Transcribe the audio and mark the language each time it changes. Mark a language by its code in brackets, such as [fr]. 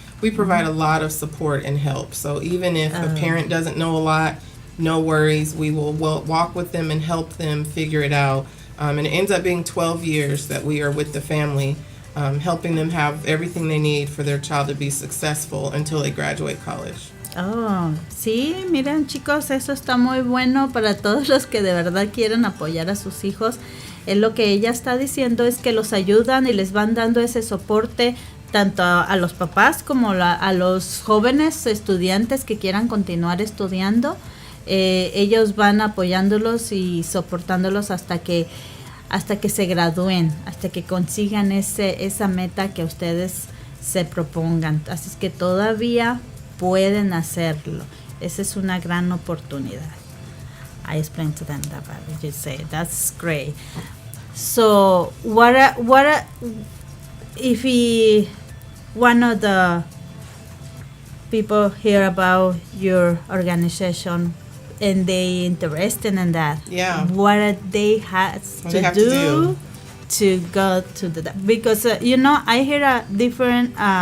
[en] We provide a lot of support and help. So even if a parent doesn't know a lot, no worries. We will walk with them and help them figure it out. And it ends up being 12 years that we are with the family, helping them have everything they need for their child to be successful until they graduate college. [es] Oh, sí, miren chicos, eso está muy bueno para todos los que de verdad quieren apoyar a sus hijos. Lo que ella está diciendo es que los ayudan y les van dando ese soporte tanto a los papás como a los jóvenes estudiantes que quieran continuar estudiando. Ellos van apoyándolos y soportándolos hasta que se gradúen, hasta que consigan esa meta que ustedes se propongan. Así es que todavía pueden hacerlo. Esa es una gran oportunidad. [en] I explain to them that what you say. That's great. So if one of the people hear about your organization and they interested in that, what they have to do to go to the, because I hear a different